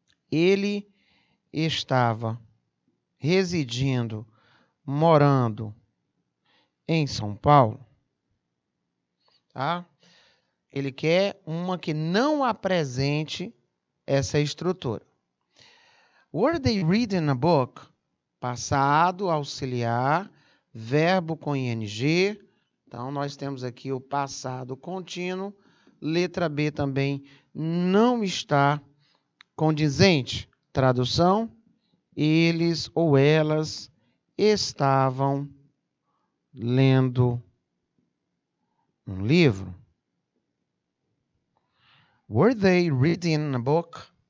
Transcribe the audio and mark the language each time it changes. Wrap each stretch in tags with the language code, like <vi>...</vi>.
<pt>Ele estava residindo, morando em São Paulo. Tá? Ele quer uma que não apresente essa estrutura.</pt> <en>Were they reading a book?</en> <pt>Passado auxiliar, verbo com ing. Então, nós temos aqui o passado contínuo. Letra B também não está condizente. Tradução: eles ou elas estavam lendo um livro.</pt> <en>Were they reading a book?</en>